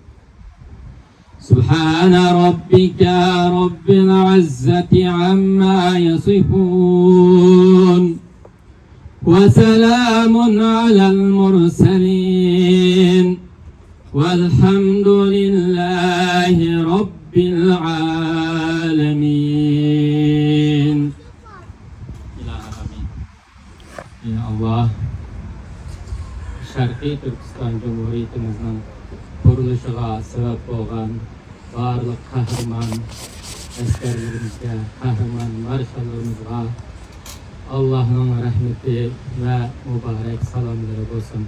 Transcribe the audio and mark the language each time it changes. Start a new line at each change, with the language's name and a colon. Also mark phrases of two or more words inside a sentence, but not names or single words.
Arabic: سبحان ربك رب العزة عما يصفون وسلام على المرسلين والحمد لله رب العالمين. يا الله,
Turkish: Şarkı Türkistan Cumhuriyetimizin kuruluşuna sebep olan barlık kahraman askerlerimizge, kahraman marşallarımızga Allah'ın rahmeti ve mübarek salamları olsun.